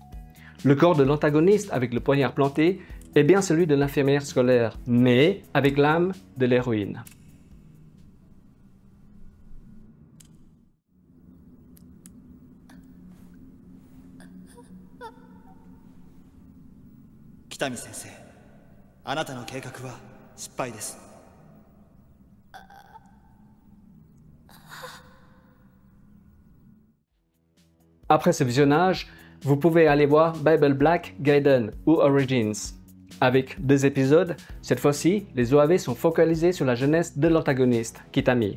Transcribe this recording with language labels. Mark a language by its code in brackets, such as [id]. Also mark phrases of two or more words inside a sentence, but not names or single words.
[fr] Le corps de l'antagoniste avec le poignard planté est bien celui de l'infirmière scolaire, mais avec l'âme de l'héroïne. [ja] Kitami sensei, あなたの計画は失敗です。 [fr] Après ce visionnage, vous pouvez aller voir Bible Black Gaiden ou Origins. Avec 2 épisodes, cette fois-ci, les OAV sont focalisés sur la jeunesse de l'antagoniste, Kitami.